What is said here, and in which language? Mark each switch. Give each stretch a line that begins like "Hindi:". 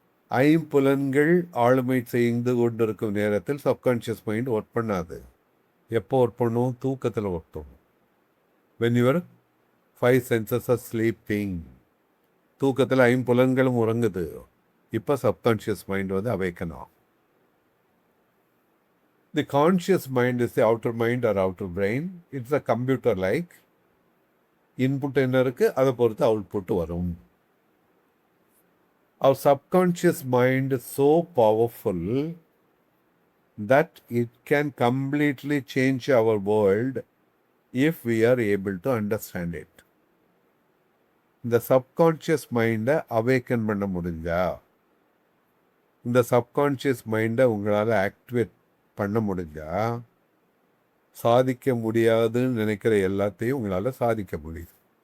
Tamil: 5 புலன்கள் ஆளுமை செய்து கொண்டிருக்கும் நேரத்தில் சப்கான்ஷியஸ் மைண்ட் ஒர்க் பண்ணாது. எப்போ ஒர்க் பண்ணும்? தூக்கத்தில் ஒர்க் பண்ணும்.
English: When your 5 senses are sleeping.
Tamil: தூக்கத்தில் 5 புலன்களும் உறங்குது. இப்போ சப்கான்ஷியஸ் மைண்ட் வந்து அவேக்கன் ஆகும்.
English: The conscious mind is the outer mind or outer brain. It's a computer like.
Tamil: Input என்ன இருக்குது அதை பொறுத்து அவுட்புட் வரும்.
English: Our subconscious mind so powerful that it can completely change our world if we are able to understand it.
Tamil: இந்த subconscious மைண்டை awaken பண்ண முடிஞ்சா, இந்த சப்கான்ஷியஸ் மைண்டை உங்களால் ஆக்டிவேட் பண்ண முடிஞ்சா, சாதிக்க முடியாதுன்னு நினைக்கிற எல்லாத்தையும் உங்களால் சாதிக்க முடியுது.